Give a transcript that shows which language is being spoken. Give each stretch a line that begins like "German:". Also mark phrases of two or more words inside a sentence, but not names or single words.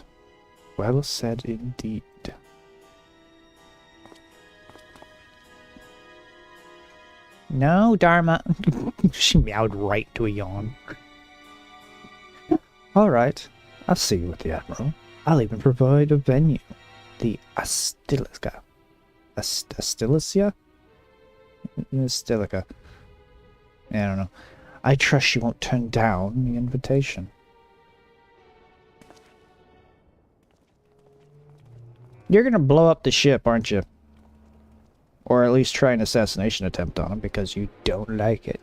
English: Well said indeed. No, Dharma. She meowed right to a yawn. Alright, I'll see you with the Admiral. I'll even provide a venue. The Astilica. Astilicia? Astilica. I don't know. I trust she won't turn down the invitation. You're gonna blow up the ship, aren't you? Or at least try an assassination attempt on him because you don't like it.